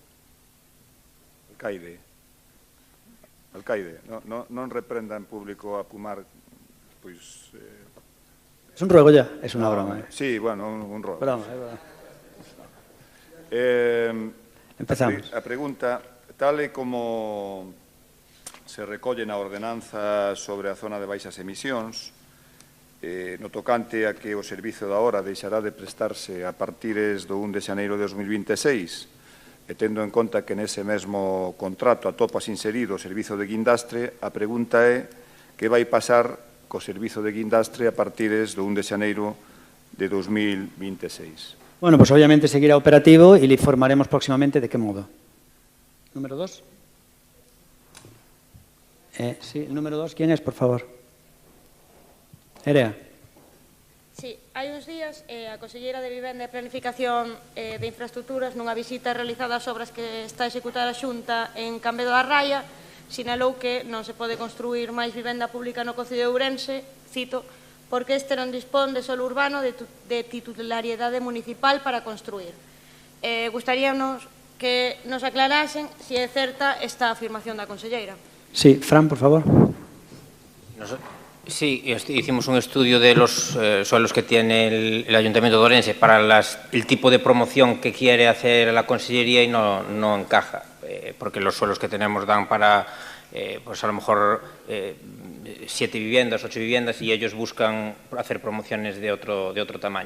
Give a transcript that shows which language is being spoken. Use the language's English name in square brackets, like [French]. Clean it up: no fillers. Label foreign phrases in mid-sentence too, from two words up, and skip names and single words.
[Galician] Alcaide, non reprenda en público a Pumar, pois... [Spanish] Es un ruego ya, es una broma. Sí, bueno, un ruego. Broma, Empezamos. [Galician] A pregunta, tal e como se recolle na ordenanza sobre a zona de baixas emisións, no tocante a que o servizo da hora deixará de prestarse a partires do 1 de xaneiro de 2026 e tendo en conta que nese mesmo contrato atopas inserido o servizo de guindastre, a pregunta é que vai pasar co servizo de guindastre a partires do 1 de xaneiro de 2026. [Spanish] Bueno, pues obviamente seguirá operativo y le informaremos próximamente de qué modo. Número 2. Sí, el número 2, ¿quién es, por favor? Erea. [Galician] Sí, hai uns días a Conselleira de Vivenda e Planificación de Infraestructuras nunha visita realizada ás obras que está a executar a Xunta en Cambedo da Raia sinalou que non se pode construir máis vivenda pública no Concello de Ourense, cito, porque este non dispón de solo urbano de titularidade municipal para construir. Gustaríanos que nos aclarasen se é certa esta afirmación da Conselleira. [Spanish] Sí, Fran, por favor. Sí, hicimos un estudio de los suelos que tiene el Ayuntamiento de Ourense para el tipo de promoción que quiere hacer la Consellería y no encaja, porque los suelos que tenemos dan para, pues a lo mejor 7 viviendas, 8 viviendas y ellos buscan hacer promociones de otro tamaño.